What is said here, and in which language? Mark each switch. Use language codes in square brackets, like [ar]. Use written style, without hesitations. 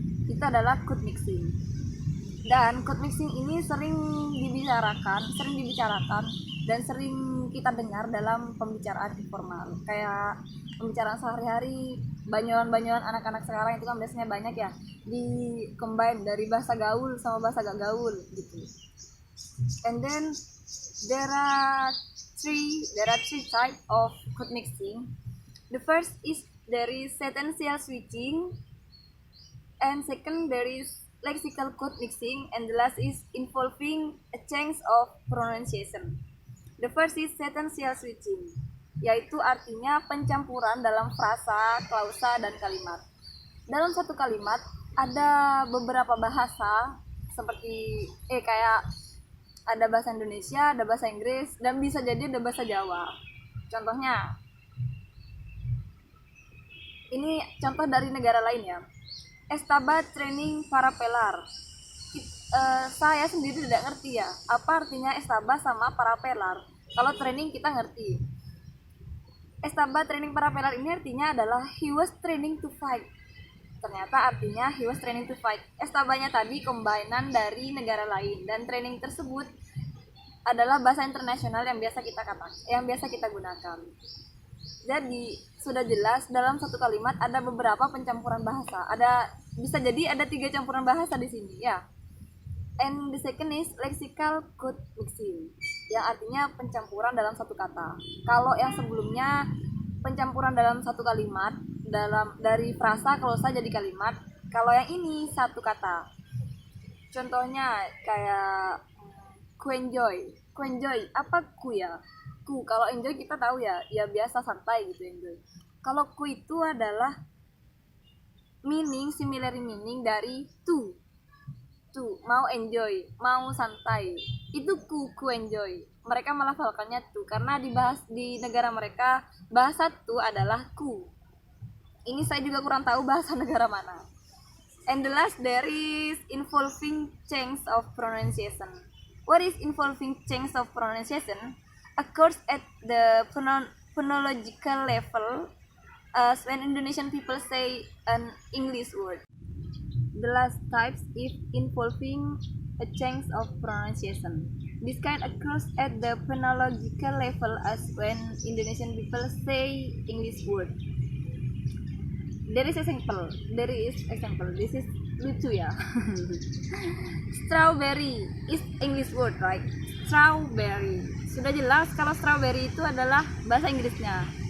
[id] Itu adalah code mixing. Dan code mixing ini sering dibicarakan dan sering kita dengar dalam pembicaraan informal. Kayak pembicaraan sehari-hari, banyuan anak-anak sekarang itu kan biasanya banyak ya di combine dari bahasa gaul sama bahasa gak gaul gitu. [en] And then there are three types of code mixing. The first is there is sentential switching, and second there is lexical code mixing, and the last is involving a change of pronunciation. The first is sentential switching, [id] yaitu artinya pencampuran dalam frasa, klausa, dan kalimat. Dalam satu kalimat ada beberapa bahasa seperti kayak ada bahasa Indonesia, ada bahasa Inggris, dan bisa jadi ada bahasa Jawa. Contohnya, ini contoh dari negara lain ya. [es] Estaba training para pelar. [id] Saya sendiri tidak ngerti ya, apa artinya estaba sama para pelar. Kalau training kita ngerti. [es] Estaba training para pelar [id] ini artinya adalah [en] he was training to fight. [id] Ternyata artinya [en] he was training to fight. [id] Estabanya tadi kombinan dari negara lain, dan training tersebut adalah bahasa internasional yang biasa kita gunakan. Jadi sudah jelas dalam satu kalimat ada beberapa pencampuran bahasa. Bisa jadi ada 3 campuran bahasa di sini ya. [en] And the second is lexical code mixing, [id] yang artinya pencampuran dalam satu kata. Kalau yang sebelumnya pencampuran dalam satu kalimat, dari frasa klausa jadi kalimat. Kalau yang ini satu kata. Contohnya kayak ku enjoy. Apa ku ya? Ku, kalau enjoy kita tahu ya biasa santai gitu enjoy. Kalau ku itu adalah similar meaning dari to, mau enjoy, mau santai. Itu ku enjoy. Mereka melafalkannya tuh karena di negara mereka bahasa tuh adalah ku. Ini saya juga kurang tahu bahasa negara mana. [en] And the last there is involving change of pronunciation. What is involving change of pronunciation? Occurs at the phonological level as when Indonesian people say an English word. The last types is involving a change of pronunciation. This kind occurs at the phonological level as when Indonesian people say English word. There is example. This is [id] lucu ya. [en] Strawberry is English word, right? Strawberry. [id] Sudah jelas kalau strawberry itu adalah bahasa Inggrisnya.